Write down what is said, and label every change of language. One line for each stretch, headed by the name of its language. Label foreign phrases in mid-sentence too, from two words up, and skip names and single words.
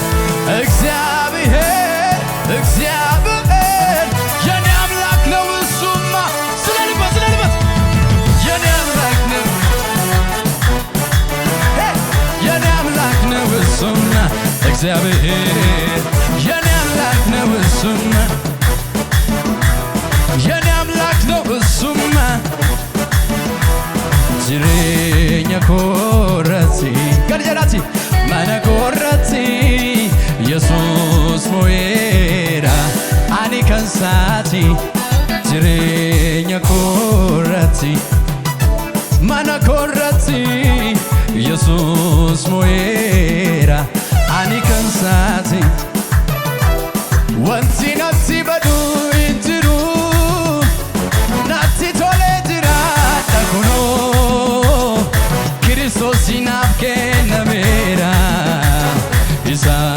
Amharic: እግዚአብሔር እግዚአብሔር የኔ አምላክ ነው እሱማ ስለልበት ስለልበት የኔ አምላክ ነው የኔ አምላክ ነው እሱማ እግዚአብሔር የኔ አምላክ ነው እሱማ የኔ አምላክ ነው እሱማ
Oromo: jireenya koorratti gadi jedhaati mana koorratti Yesuus mo'eera ani kan isaati jireenya koorratti mana koorratti Yesuus mo'eera ani kan isaati wanti natti badu hin jiru natti tolee jiraadha kunoo Kiristoos naaf kennameera isa